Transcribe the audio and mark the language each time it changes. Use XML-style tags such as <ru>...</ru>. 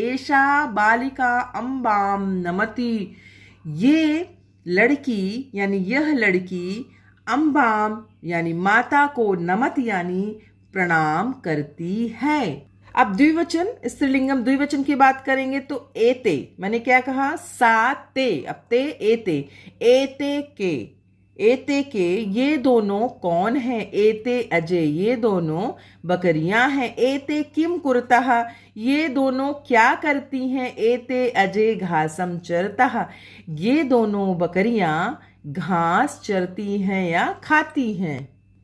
<sa>एषा बालिका अम्बाम नमति,</sa> <hi>ये लड़की यानी यह लड़की अम्बाम यानी माता को, नमत यानी प्रणाम करती है। अब द्विवचन, स्त्रीलिंगम द्विवचन की बात करेंगे तो एते, मैंने क्या कहा? सा ते, अब ते एते, एते के, एते के, ये दोनों कौन है?</hi> <sa>एते अजय,</sa> <hi>ये दोनों बकरियां हैं।</hi> <sa>एते किम कुरतः,</sa> <hi>ये दोनों क्या करती हैं?</hi> <sa>एते अजय घासम चरतः,</sa> <hi>ये दोनों बकरियां घास चरती हैं या खाती हैं।</hi>